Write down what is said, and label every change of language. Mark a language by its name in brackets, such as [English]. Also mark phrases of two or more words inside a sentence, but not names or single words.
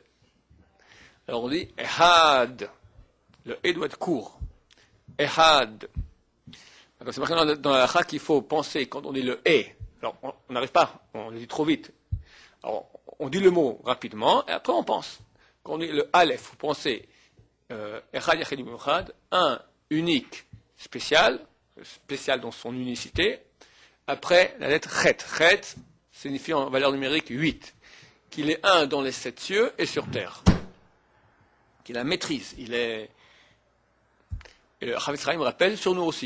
[French] Alors on dit echad. Le e doit être court. Echad. C'est marqué dans la halakha qu'il faut penser quand on dit le e. Alors on n'arrive pas, on le dit trop vite. Alors on dit le mot rapidement et après on pense. Quand on dit le aleph, vous pensez [Hebrew] echad yachid muchad, [French] un, unique, spécial dans son unicité. Après la lettre chet. Chet signifie en valeur numérique 8. Qu'il est un dans les 7 cieux et sur terre. Qu'il la maîtrise. Il est. Et le Chavetz Chaim rappelle sur nous aussi.